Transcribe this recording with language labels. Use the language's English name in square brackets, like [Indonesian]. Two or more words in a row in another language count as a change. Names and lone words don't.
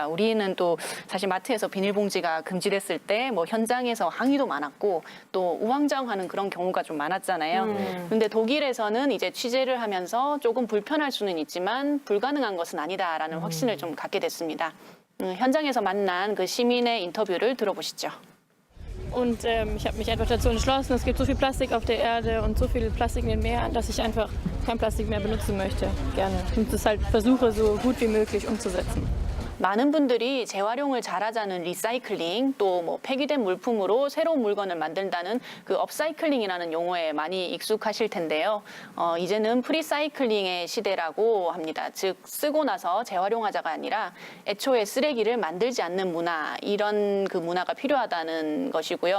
[Korean] 우리는 또 사실 마트에서 비닐봉지가 금지됐을 때 뭐 현장에서 항의도 많았고 또 우왕좌왕하는 그런 경우가 좀 많았잖아요. 근데 독일에서는 이제 취재를 하면서 조금 불편할 수는 있지만 불가능한 것은 아니다라는 확신을 좀 갖게 됐습니다. 현장에서 만난 그 시민의 인터뷰를 들어보시죠. [German] Und ich habe mich einfach dazu entschlossen, es gibt so viel Plastik auf der Erde und so viel Plastik in den Meeren, dass ich einfach kein Plastik mehr benutzen möchte, gerne. Und das halt versuche, so gut wie möglich umzusetzen. [Korean] 많은 분들이 재활용을 잘하자는 리사이클링 또 뭐 폐기된 물품으로 새로운 물건을 만든다는 그 업사이클링이라는 용어에 많이 익숙하실 텐데요. 이제는 프리사이클링의 시대라고 합니다. 즉 쓰고 나서 재활용하자가 아니라 애초에 쓰레기를 만들지 않는 문화 이런 그 문화가 필요하다는 것이고요.